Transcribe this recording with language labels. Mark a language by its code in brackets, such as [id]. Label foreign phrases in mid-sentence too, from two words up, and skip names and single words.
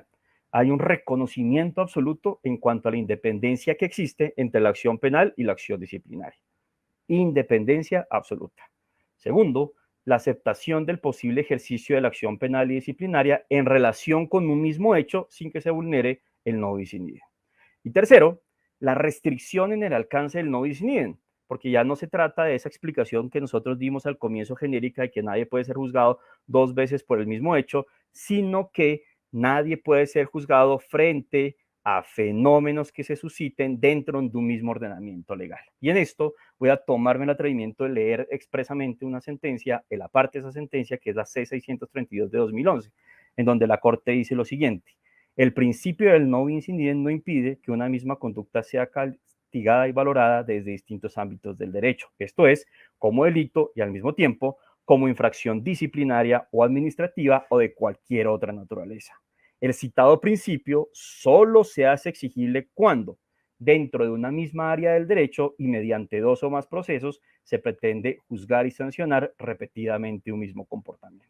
[es] Hay un reconocimiento absoluto en cuanto a la independencia que existe entre la acción penal y la acción disciplinaria. Independencia absoluta. Segundo, la aceptación del posible ejercicio de la acción penal y disciplinaria en relación con un mismo hecho sin que se vulnere el [la] no bis in idem. [es] Y tercero, la restricción en el alcance del [la] no bis in idem, [es] porque ya no se trata de esa explicación que nosotros dimos al comienzo genérica de que nadie puede ser juzgado 2 veces por el mismo hecho, sino que nadie puede ser juzgado frente a fenómenos que se susciten dentro de un mismo ordenamiento legal. Y en esto voy a tomarme el atrevimiento de leer expresamente una sentencia, en la parte de esa sentencia, que es la C-632 de 2011, en donde la Corte dice lo siguiente: el principio del [la] no bis in idem [es] no impide que una misma conducta sea castigada y valorada desde distintos ámbitos del derecho, esto es, como delito y al mismo tiempo como infracción disciplinaria o administrativa o de cualquier otra naturaleza. El citado principio solo se hace exigible cuando, dentro de una misma área del derecho y mediante 2 o más procesos, se pretende juzgar y sancionar repetidamente un mismo comportamiento.